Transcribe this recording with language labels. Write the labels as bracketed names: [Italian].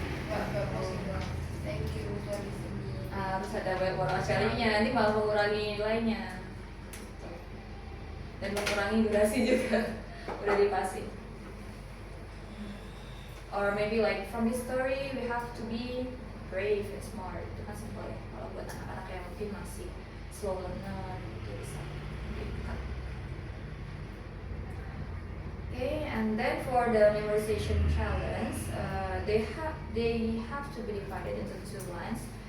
[English] Gak posting doang. Thank you for listening. [Indonesian] Harus ada moral value-nya, nanti malah mengurangi nilainya. Dan mengurangi durasi juga. Udah dipasing. [English] Or maybe like from this story we have to be brave and smart. [Indonesian] Itu kan simple ya. Kalau buat anak-anak yang mungkin masih slow learner itu bisa dibuka. [English] Okay, and then for the memorization challenge, they have to be divided into 2 lines.